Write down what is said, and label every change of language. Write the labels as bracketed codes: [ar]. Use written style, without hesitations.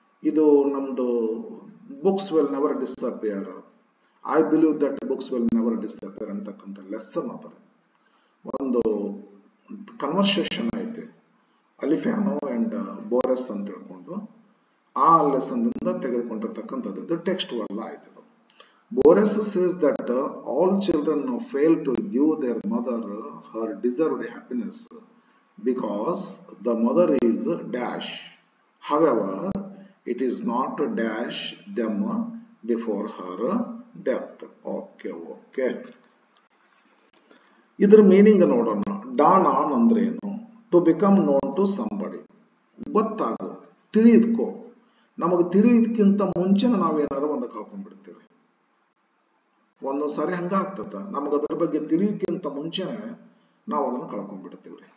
[kn] ಇದು ನಮ್ದು [en] books will never disappear, I believe that books will never disappear [kn] ಅಂತಕ್ಕಂಥ lesson ಅದ. ಒಂದು ಕನ್ವರ್ಸೇಷನ್ ಐತಿ ಅಲಿಫ್ಯಾನೋ ಅಂಡ್ ಬೋರೆಸ್ ಅಂತ ಹೇಳ್ಕೊಂಡು, ಆ ಲೆಸನ್ ದಿಂದ ತೆಗೆದುಕೊಂಡಿರ್ತಕ್ಕಂಥದ್ದು ಟೆಕ್ಸ್ಟ್ ಅಲ್ಲ ಆಯ್ತು. [en] Boris says that all children fail to give their mother her deserved happiness because the mother is dash. However, it is not dash them before her death. [kn] Okay. ಇದರ meaning ನೋಡೋಣ. Don on ಅಂದ್ರೆ ಏನು? To [en] To become known to somebody. [kn] ಗೊತ್ತಾಗು, ತಿಳಿದ್ಕೋ. ನಮಗೆ ತಿಳಿಯೋದಕ್ಕಿಂತ ಮುಂಚೆನೆ ನಾವೇನಾರು ಒಂದು ಕಳ್ಕೊಂಡ್ಬಿಡ್ತೀವಿ. ಒಂದೊಂದು ಸಾರಿ ಹಂಗಾಗ್ತದ, ನಮಗೆ ಅದ್ರ ಬಗ್ಗೆ ತಿಳಿಯೋಕ್ಕಿಂತ ಮುಂಚೆನೆ ನಾವು ಅದನ್ನು ಕಳ್ಕೊಂಡ್ಬಿಡ್ತೀವಿ.